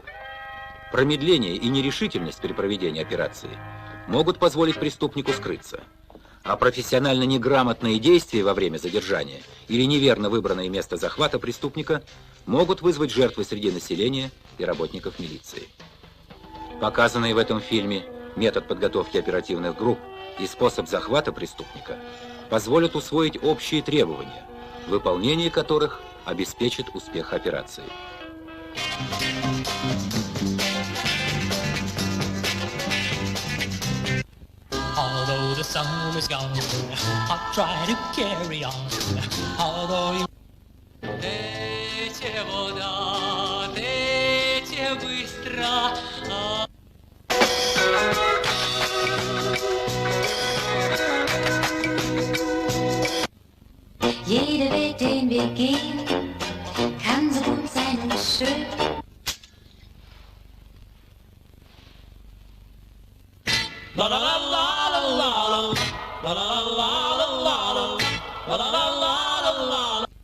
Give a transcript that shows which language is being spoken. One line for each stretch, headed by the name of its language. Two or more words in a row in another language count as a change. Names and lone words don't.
Russian: Промедление и нерешительность при проведении операции могут позволить преступнику скрыться, а профессионально неграмотные действия во время задержания или неверно выбранное место захвата преступника могут вызвать жертвы среди населения и работников милиции. Показанный в этом фильме метод подготовки оперативных групп и способ захвата преступника позволят усвоить общие требования, выполнение которых обеспечит успех операции.
English: Although the sun is gone, I'll try to carry on. Although you...
Ukrainian: Тече вода, тече быстро.
German: Jeder Weg, den wir gehen, kann so gut sein und schön. La la la la la la la la la la la la la la la.